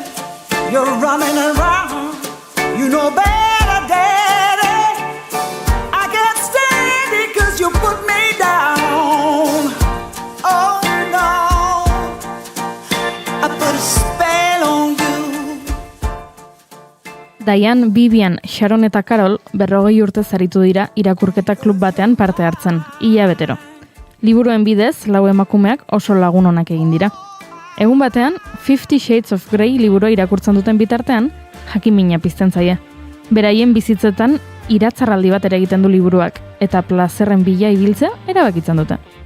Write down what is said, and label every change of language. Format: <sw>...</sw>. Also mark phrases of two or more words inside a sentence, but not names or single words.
<en>You're running around. You know better, Daddy. I can't stand it 'cause you put me down. Oh no, I put a spell on you.</en> <eu>Diane, Vivian, Sharon eta Carol 40 urte zaritu dira irakurketa klub batean parte hartzen, hilabetero. Liburuen bidez, 4 emakumeak oso lagun onak egin dira. Egun batean, 50 Shades of Grey liburua irakurtzen duten bitartean, jakimina pizten zaie. Beraien bizitzetan iratzarraldi bat ere egiten du liburuak, eta plazerren bila ibiltzea erabakitzen dute.</eu>